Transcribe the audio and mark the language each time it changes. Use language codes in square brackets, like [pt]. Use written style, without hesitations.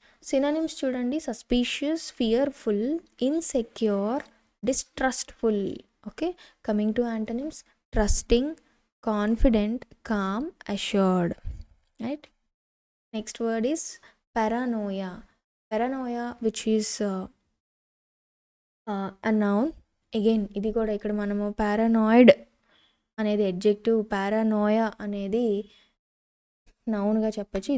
[en] synonyms [te] చూడండి, [en] Suspicious, fearful, insecure, distrustful. Okay, coming to antonyms, trusting, confident, calm, assured. Right, next word is paranoia. Paranoia which is a noun. [te] Again ఇది కూడా ఇక్కడ మనము paranoid అనేది adjective, పారానోయా అనేది నౌన్గా చెప్పచ్చు.